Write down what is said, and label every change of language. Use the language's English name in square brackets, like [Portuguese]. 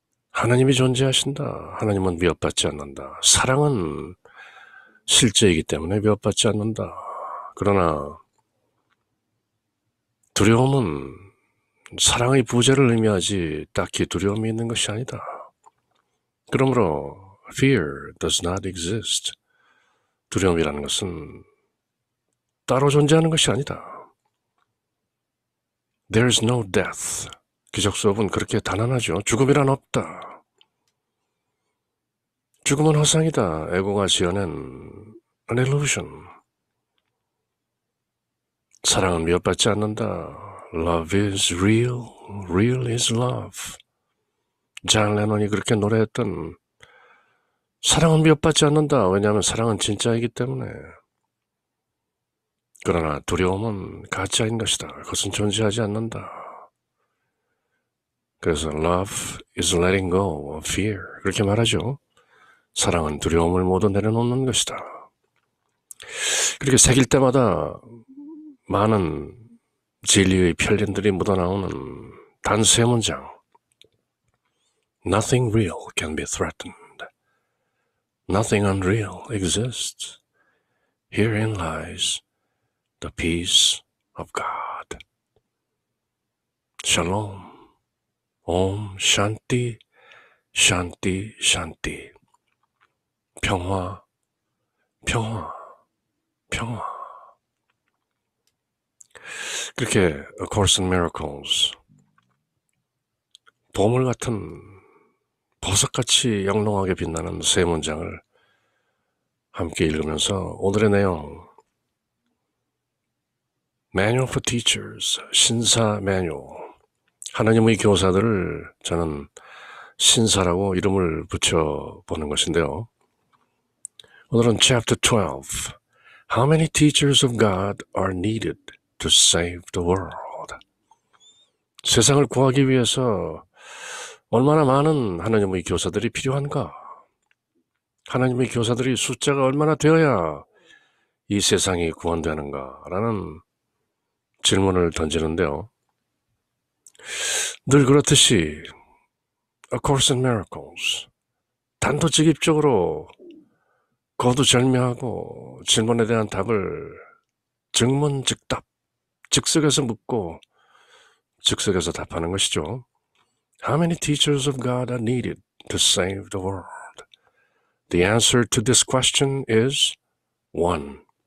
[Korean] 하나님이 존재하신다. 하나님은 위협받지 않는다. 사랑은 실제이기 때문에 위협받지 않는다. 그러나 두려움은 사랑의 부재를 의미하지 딱히 두려움이 있는 것이 아니다. 그러므로 [English] fear does not exist. [Korean] 두려움이라는 것은 따로 존재하는 것이 아니다. [English] There is no death. [Korean] 기적 수업은 그렇게 단언하죠. 죽음이란 없다. 죽음은 허상이다. 에고가 지어낸 [English] an illusion. [Korean] 사랑은 위협받지 않는다. [English] Love is real. Real is love. [Korean] 잔 레논이 그렇게 노래했던 사랑은 위협받지 않는다. 왜냐하면 사랑은 진짜이기 때문에. 그러나 두려움은 가짜인 것이다. 그것은 존재하지 않는다. 그래서 [English] love is letting go of fear. [Korean] 그렇게 말하죠. 사랑은 두려움을 모두 내려놓는 것이다. 그렇게 새길 때마다 많은 진리의 편린들이 묻어나오는 단 3문장. [English] Nothing real can be threatened. Nothing unreal exists. Herein lies the peace of God. Shalom. [Sanskrit] Om Shanti, Shanti, Shanti. [Korean] 평화, 평화, 평화. 그렇게 A Course in Miracles, 보물 같은 보석같이 영롱하게 빛나는 3문장을 함께 읽으면서 오늘의 내용, Manual for Teachers, 신사 매뉴얼. 하나님의 교사들을 저는 신사라고 이름을 붙여보는 것인데요. 오늘은 [English] Chapter 12, How many teachers of God are needed to save the world? [Korean] 세상을 구하기 위해서 얼마나 많은 하나님의 교사들이 필요한가? 하나님의 교사들이 숫자가 얼마나 되어야 이 세상이 구원되는가? 라는 질문을 던지는데요. 늘 그렇듯이 A Course in Miracles, 단도직입적으로 거두절미하고 질문에 대한 답을 즉문즉답, 즉석에서 묻고 즉석에서 답하는 것이죠. [English] How many teachers of God are needed to save the world? The answer to this question is one.